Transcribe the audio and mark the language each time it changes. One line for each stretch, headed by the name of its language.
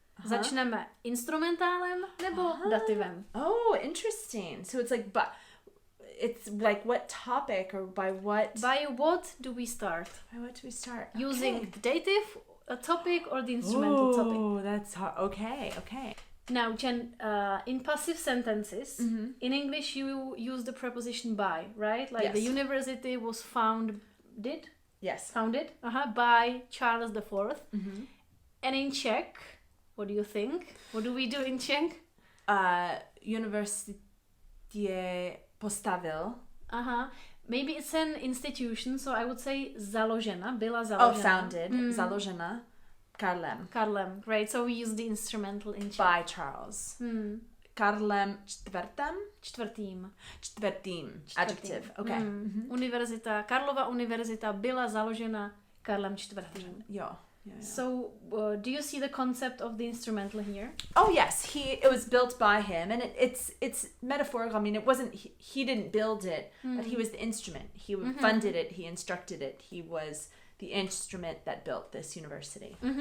Czech: Začneme instrumentálem nebo dativem?
English: Oh, interesting. So it's like, but it's like what topic or by what? By what do we start? By what do we start? Using the dative topic or the instrumental topic? Oh, that's hard. Okay. Now, Jen, in passive sentences, in English you use the preposition by, right? Like the university was founded by Charles IV. And in Czech, what do you think? What do we do in Czech?
Czech: University postavil.
English: Maybe it's an institution, so I would say
Czech: založena, byla založena.
English: Oh, founded.
Czech: Založena Karlem.
English: Karlem, great. So we use the instrumental in Czech. By Charles.
Czech: Karlem Čtvrtým.
English: Adjective. Okay.
Czech: Karlova univerzita byla založena Karlem IV.
English: Yeah. So, do you see the concept of the instrumental here? Oh yes, it was built by him, and it's metaphorical. I mean, it wasn't he didn't build it, but he was the instrument. He funded it. He instructed it. He was the instrument that built this university.